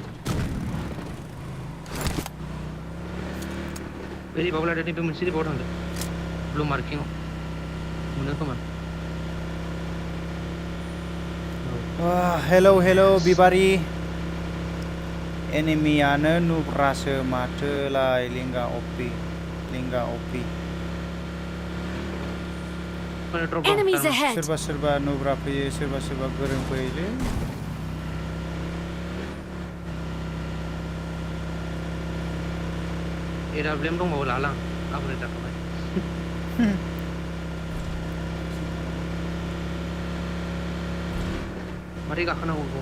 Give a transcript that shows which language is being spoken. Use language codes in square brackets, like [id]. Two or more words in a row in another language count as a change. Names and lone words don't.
[brx] ओरैबाबो लादो नैबे मोनसे ओरैबाव थांदो ब्लु मार्किंआव मोनो खोमा हेलौ बिबारि एनिमियानो नुब्रासो माथोलाय लिंगा अपि [en] Enemies ahead. [brx] सोरबा नुब्रा फैयो सोरबा गोरों फैयोलै एराब्लेम दंबावो लालां आबुरे जाखाबाय मारै गाखोनांगौ बेखौ